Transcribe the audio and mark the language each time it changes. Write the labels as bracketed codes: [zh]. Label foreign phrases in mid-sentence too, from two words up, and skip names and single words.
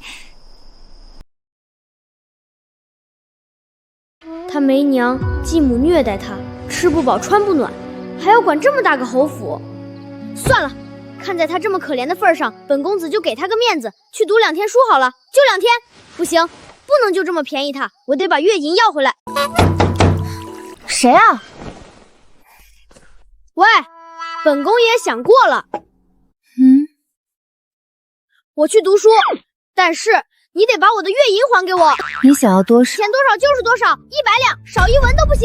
[zh] 他沒娘，繼母虐待他，吃不飽穿不暖，還要管這麼大個侯府。算了，看在他這麼可憐的份上，本公子就給他個面子，去讀2天書好了。就2天？不行，不能就這麼便宜他，我得把月銀要回來。誰啊？喂，本宮也想過了。我去讀書，但是你得把我的月銀還給我。你想要多少？錢多少就是多少，100兩，少1文都不行。